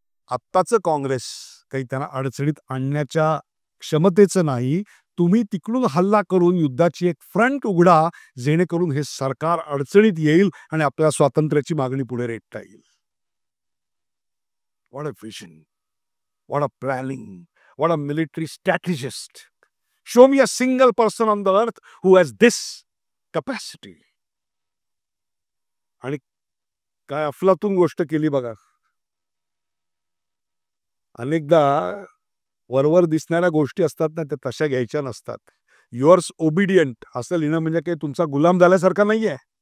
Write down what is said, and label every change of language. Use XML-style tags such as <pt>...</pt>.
<mr>आत्ताचं काँग्रेस काही त्यांना अडचणीत आणण्याच्या क्षमतेचं नाही. तुम्ही तिकडून हल्ला करून युद्धाची एक फ्रंट उघडा, जेणेकरून हे सरकार अडचणीत येईल आणि आपल्या स्वातंत्र्याची मागणी पुढे रेटता येईल.</mr> <en>What a vision. What a planning. What a military strategist. Show me a single person on the earth who has this capacity.</en> <mr>आणि काय अफलातून गोष्ट केली बघा. अनेकदा वरवर दिसणाऱ्या गोष्टी असतात ना, त्या तशा घ्यायच्या नसतात.</mr> <en>yours obedient</en> <mr>असं लिहिणं म्हणजे काही तुमचा गुलाम झाल्यासारखा नाहीये.</mr>